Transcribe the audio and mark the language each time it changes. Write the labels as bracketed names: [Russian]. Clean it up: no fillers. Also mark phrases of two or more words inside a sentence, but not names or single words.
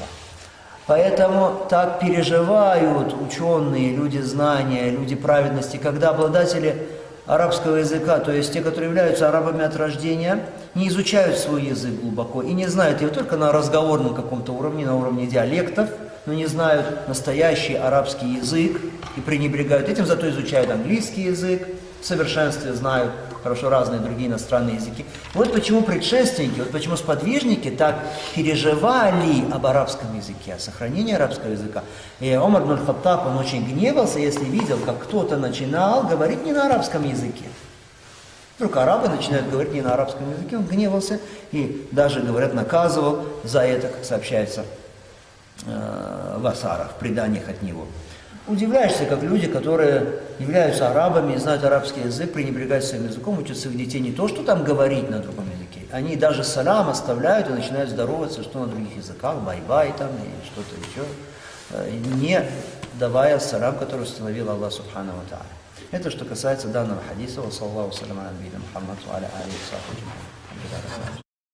[Russian] Поэтому так переживают ученые, люди знания, люди праведности, когда обладатели арабского языка, то есть те, которые являются арабами от рождения, не изучают свой язык глубоко и не знают его только на разговорном каком-то уровне, на уровне диалектов, но не знают настоящий арабский язык и пренебрегают этим, зато изучают английский язык, в совершенстве знают хорошо разные другие иностранные языки. Вот почему предшественники, вот почему сподвижники так переживали об арабском языке, о сохранении арабского языка. И Умар ибн аль-Хаттаб, он очень гневался, если видел, как кто-то начинал говорить не на арабском языке. Вдруг арабы начинают говорить не на арабском языке, он гневался и даже, говорят, наказывал за это, как сообщается в асарах, в преданиях от него. Удивляешься, как люди, которые являются арабами, знают арабский язык, пренебрегают своим языком, учат своих детей не то, что там говорить на другом языке. Они даже салам оставляют и начинают здороваться, что на других языках, бай-бай там и что-то еще, не давая салам, который установил [Arabic] الله سبحانه وتعالى. [Russian] Это что касается данного хадиса. [Arabic] وصلى الله سلم على نبينا محمد وعلى آله وصحبه.